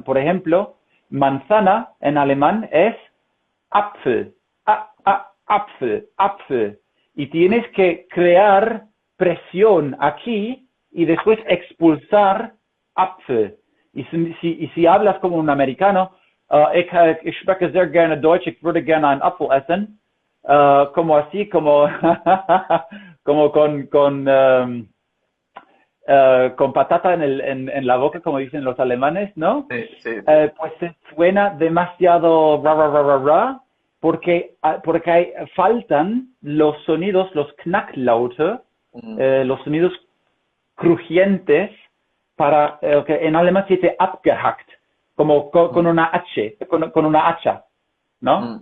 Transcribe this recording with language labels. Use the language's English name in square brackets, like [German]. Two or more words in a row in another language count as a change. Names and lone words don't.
[Spanish] Por ejemplo, manzana en alemán es [German] Apfel, Apfel. [Spanish] Y tienes que crear presión aquí y después expulsar Apfel. Y si hablas como un americano, [German] ich spreche sehr gerne Deutsch, ich würde gerne einen Apfel essen, [Spanish] como así, como, como con patata en la boca, como dicen los alemanes, ¿no? Sí, sí. Pues suena demasiado ra, porque faltan los sonidos, los Knacklaute, los sonidos crujientes, para que en alemán se dice abgehackt, como con una H, con una hacha, ¿no?